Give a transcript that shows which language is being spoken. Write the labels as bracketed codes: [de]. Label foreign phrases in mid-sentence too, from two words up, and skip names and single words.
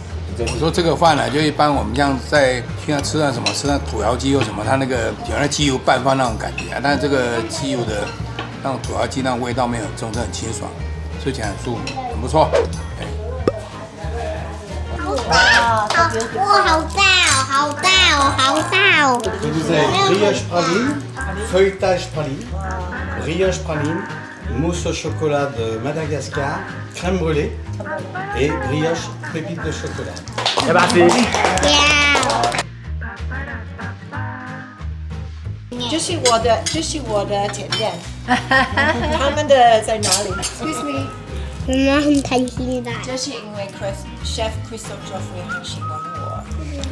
[zh] 我说这个饭呢，就一般我们像在现在吃那什么，吃那土窑鸡或什么，它那个有那鸡油拌饭那种感觉啊，但是这个鸡油的那种土窑鸡那种味道没有很重，这很清爽，吃起来很舒服，很不错。哇，好大哦，好大哦，好大哦！ [fr] Je disais brioche praline, feuilletage praline, brioche praline, mousse au chocolat de Madagascar, crème brûlée et brioche pépites de chocolat. [zh] 要不要吃？这是我的甜点，他们的在哪里 ？ [en] Excuse me， [zh] 妈妈很开心的。这是因为 Chef Crystal Geoffrey 很喜欢我，